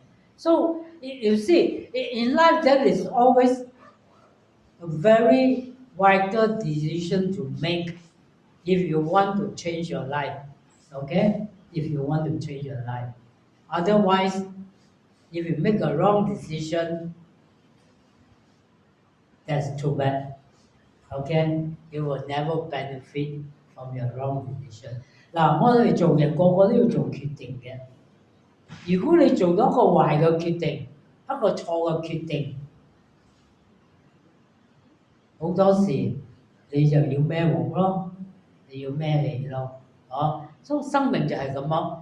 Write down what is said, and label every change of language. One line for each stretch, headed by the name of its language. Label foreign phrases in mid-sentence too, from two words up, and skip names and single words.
English: So you see, in life there is always a very vital decision to make if you want to change your life. Okay? If you want to change your life. Otherwise, if you make a wrong decision, that's too bad. Okay? You will never benefit from your wrong decision.
Cantonese: 嗱，我哋做人個個都要做決定嘅。如果你做到一個壞嘅決定，一個錯嘅決定，好多時你就要孭鑊咯，你要孭氣咯，所以生命就係咁樣。